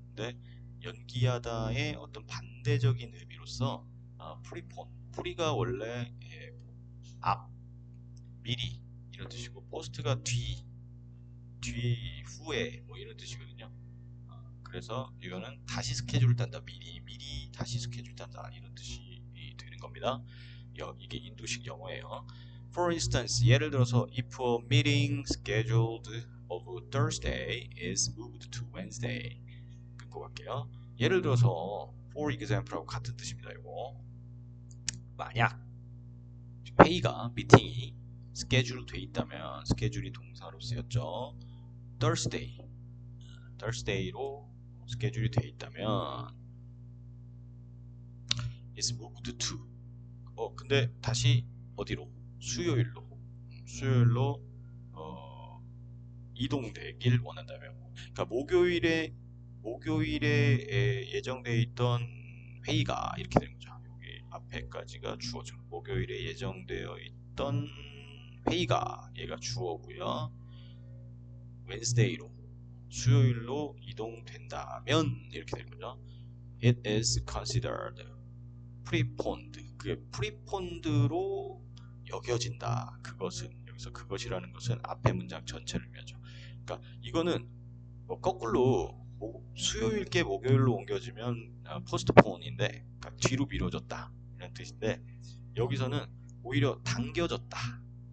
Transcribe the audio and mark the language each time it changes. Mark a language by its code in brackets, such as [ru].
[ko] 근데 연기하다의 어떤 반대적인 의미로서 prepone, pre가 원래 앞, 미리 이런 뜻이고, post가 뒤, 후에 뭐 이런 뜻이거든요. 그래서 이거는 다시 스케줄을 딴다, 미리 다시 스케줄 딴다 이런 뜻이 되는 겁니다. 이게 인도식 영어예요. [en] For instance, [ko] 예를 들어서 [en] if a meeting scheduled of Thursday is moved to Wednesday. [ko] 끊고 갈게요. 예를 들어서 for example하고 같은 뜻입니다. 이거 만약 회의가, 미팅이 스케줄 돼 있다면, 스케줄이 동사로 쓰였죠. Thursday로 스케줄이 돼 있다면 is moved to. 근데 다시 어디로? 수요일로 이동되길 원한다면. 그러니까 목요일에 예정되어 있던 회의가 이렇게 되는 거죠. 여기 앞에까지가 주어죠. 목요일에 예정되어 있던 회의가, 얘가 주어고요. Wednesday로, 수요일로 이동된다면 이렇게 되는 거죠. [en] It is considered preponed. [ko] 그게 preponed로 여겨진다. 그것은, 여기서 그것이라는 것은 앞에 문장 전체를 의미하죠. 그러니까 이거는 뭐 거꾸로 수요일께 목요일로 옮겨지면 postpone인데, 그러니까 뒤로 미뤄졌다 이런 뜻인데, 여기서는 오히려 당겨졌다.